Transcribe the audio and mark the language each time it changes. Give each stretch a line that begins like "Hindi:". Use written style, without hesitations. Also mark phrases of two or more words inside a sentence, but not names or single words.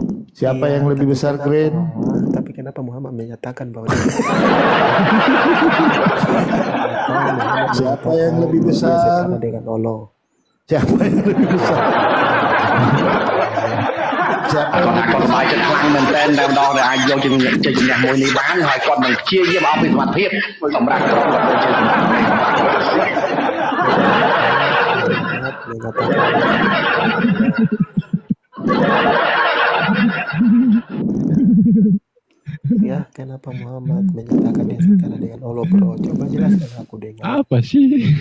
Indonesian: Siapa yang lebih besar, Green? Tapi kenapa Muhammad menyatakan bahwa siapa yang lebih besar dengan Allah? Siapa yang lebih besar? Siapa yang lebih besar?
Khmer: បាយចិត្តខ្លាំងមែនតើតែម្ដងដែលអាចយកជាជំនះមួយនេះបានហើយគាត់នឹងព្យាយាមអស់ពីសមត្ថភាពសម្រាប់ក្រុមគាត់ដូចជាសម្រាប់
Indonesian: Ya, kenapa Muhammad menyatakan dia setara dengan Allah, bro? Coba jelaskan aku dengar. Apa sih?